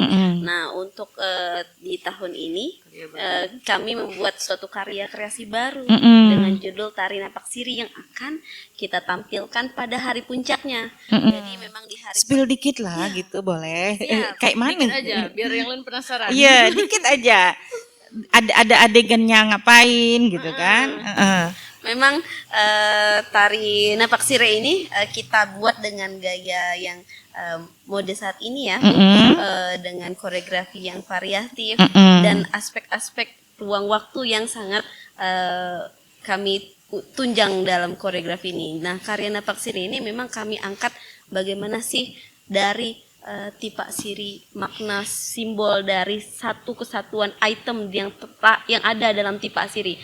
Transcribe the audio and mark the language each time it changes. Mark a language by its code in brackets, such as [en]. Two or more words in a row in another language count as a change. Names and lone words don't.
[id] Nah, untuk di tahun ini kami membuat suatu karya kreasi baru dengan judul Tari Napak Siri yang akan kita tampilkan pada hari puncaknya. Jadi memang di hari Spill dikit lah gitu boleh. Kayak mana? Dikit aja biar yang lain penasaran. Iya, dikit aja. Ada adegannya ngapain gitu kan? Memang tari napak sire ini kita buat dengan gaya yang mode saat ini ya, dengan koreografi yang variatif dan aspek-aspek ruang waktu yang sangat kami tunjang dalam koreografi ini. Nah, karya napak sire ini memang kami angkat bagaimana sih dari tipak siri, makna simbol dari satu kesatuan item yang ada dalam tipak siri.